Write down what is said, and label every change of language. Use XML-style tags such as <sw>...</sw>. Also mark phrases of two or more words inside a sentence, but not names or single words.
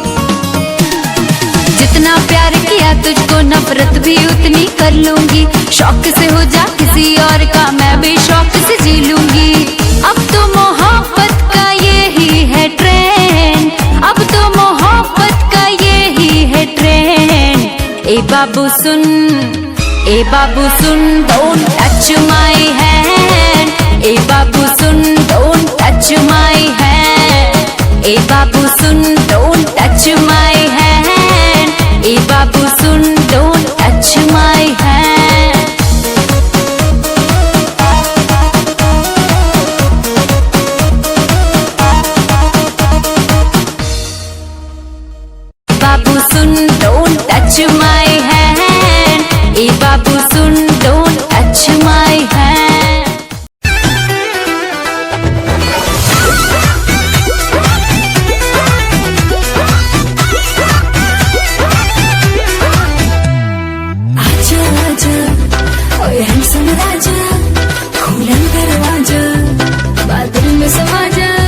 <hi>जितना प्यार किया तुझको नफरत भी उतनी कर लूंगी, शौक से हो जा किसी और का मैं भी शौक से जी लूंगी। अब तो मोहब्बत का यही है ट्रेंड, अब तो मोहब्बत का यही है ट्रेंड। ए बाबू सुन, ए बाबू सुन,</hi> <en>don't touch my hand.</en> <hi>ए बाबू सुन,</hi> <en>don't touch my hand.</en> <hi>ए बाबू सुन,</hi> <en>don't touch my hand.</en> <hi>ए बाबू सुन,</hi> <en>don't touch my hand.</en> <hi>बाबू सुन,</hi> <en>don't touch my hand.</en> <hi>ए बाबू सुन,</hi> <en>don't touch my hand.</en> <hi>आजा आजा ओए हैंडसम राजा, खोलन दरवाजा, बादल में समा जा।</hi>